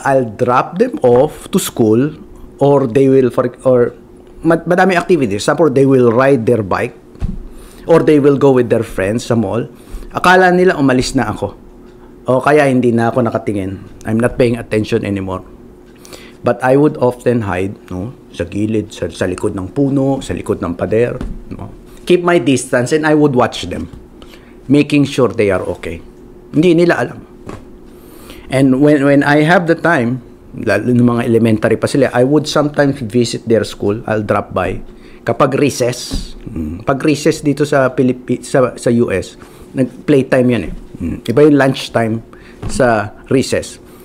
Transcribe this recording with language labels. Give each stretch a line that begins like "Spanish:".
English: I'll drop them off to school or they will
Filipino: madami
English: activities. Some they will ride their bike or they will go with their friends sa mall.
Filipino: Akala nila umalis na ako. O kaya hindi na ako nakatingin.
English: I'm not paying attention anymore. But I would often hide,
Filipino: no, sa gilid, sa likod ng puno, sa likod ng pader.
English: No. Keep my distance and I would watch them, making sure they are okay.
Filipino: Hindi nila alam.
English: And when I have the time,
Filipino: lalo ng mga elementary pa sila,
English: I would sometimes visit their school. I'll drop by.
Filipino: Kapag recess, pag recess dito sa sa US, nag-playtime yan Iba yung lunchtime sa recess.